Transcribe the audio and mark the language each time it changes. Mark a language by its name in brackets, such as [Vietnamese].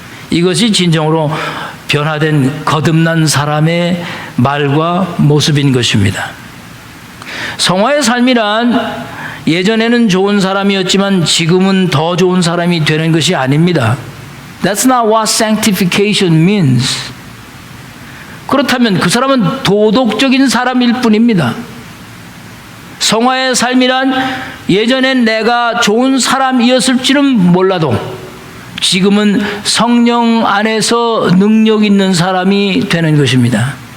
[Korean] 이것이 진정으로 변화된 거듭난 사람의 말과 모습인 것입니다. 성화의 삶이란 예전에는 좋은 사람이었지만 지금은 더 좋은 사람이 되는 것이 아닙니다. [English] That's not what sanctification means. [Korean] 그렇다면 그 사람은 도덕적인 사람일 뿐입니다. 성화의 삶이란 예전엔 내가 좋은 사람이었을지는 몰라도 지금은 성령 안에서 능력 있는 사람이 되는 것입니다.